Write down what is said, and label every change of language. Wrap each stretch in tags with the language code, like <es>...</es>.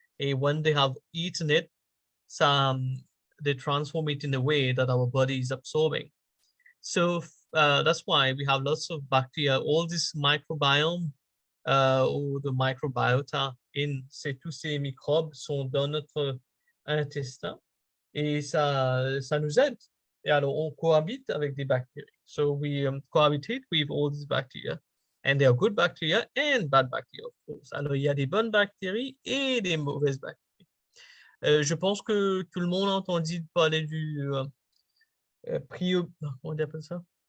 <en>And when they have eaten it, they transform it in a way that our body is absorbing. So that's why we have lots of bacteria. All this microbiome</en> <fr>ou de microbiota, tous ces microbes sont dans notre intestin et ça nous aide. Et alors, on cohabite avec des bactéries.</fr> <en>So we cohabitate with all these bacteria. And there are good bacteria and bad bacteria, of course.</en> <fr>Alors, il y a des bonnes bactéries et des mauvaises bactéries. Je pense que tout le monde a entendu parler du comment on appelle ça?</fr>